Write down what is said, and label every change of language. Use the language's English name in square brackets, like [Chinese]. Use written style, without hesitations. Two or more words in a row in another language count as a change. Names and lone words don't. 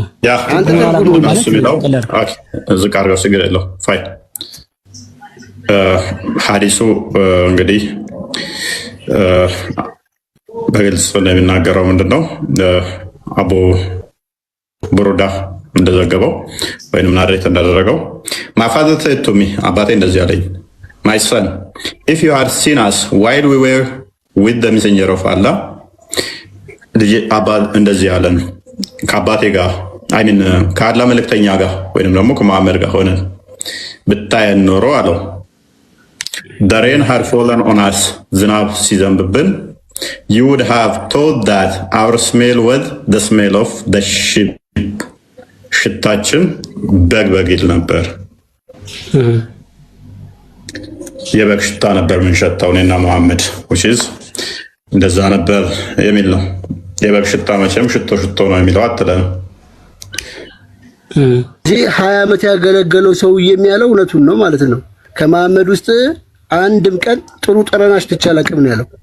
[Amharic] ያ አንተ ተርጉም ማለት ነው። ኦኬ እዚህ ጋር ችግር የለውም። ፋይ ሐዲሱ እንግዲህ በግልጽ እንደሚናገረው ምንድነው አቡ ቡሩዳ እንደዘገበው ወይንም ናሬት እንዳደረገው ማፋዘት ቱሚ አባቴ እንደዚህ አለኝ [English] my son if you had seen us while we were with the messenger of Allah [Amharic] ልጅ አባ እንደዚህ አለን ከአባቴ ጋር ከአላህ መልእክተኛ ጋር ወይንም ደግሞ ከመሐመድ ጋር ሆነን ብታየን ኖሮ አለው [English] the rain had fallen on us [Amharic] ዝናብ ሲዘንብብን [English] you would have thought that our smell was the smell of the sheep [Amharic] ሽታችን በግ ይል ነበር። የበግ ሽታ ነበር የምንሸታው እኔና መሐመድ [English] which is [Amharic] እንደዛ ነበር የሚል ነው። የበግ ሽታ መቼም ሽቶ ነው የሚለው አትለም። እዚህ 20 ዓመት ያገለገለው ሰው የሚያለው እውነቱን ነው ማለት ነው። ከመሐመድ ውስጥ አንድም ቀን ጥሩ ጠረናሽ ብቻ አላውቅም ነው ያለው።